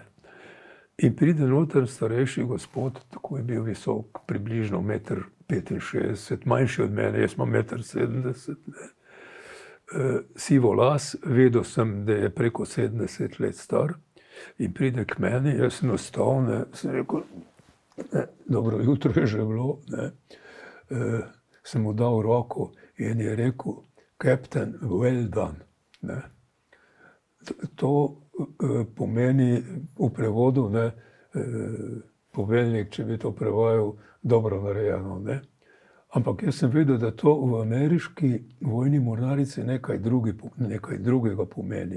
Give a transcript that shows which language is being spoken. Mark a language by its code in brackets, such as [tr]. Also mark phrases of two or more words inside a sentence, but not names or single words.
[sl] In pride noter starejši gospod, tako je bil visok, približno 1,65 m, manjši od mene, jaz imam 1,70 m, ne. Sivo las, vedel sem, da je preko 70 let star, in pride k meni, jaz sem ostal, ne, sem rekel, ne, dobro jutro je že bilo, ne. Sem mu dal roko in je rekel, [en] Captain, well done, [sl] ne. To pomeni v prevodu, ne, poveljnik, če bi to prevajal, dobro narejeno, ne. Ampak jaz sem vedel, da to v ameriški vojni mornarici nekaj drugega pomeni.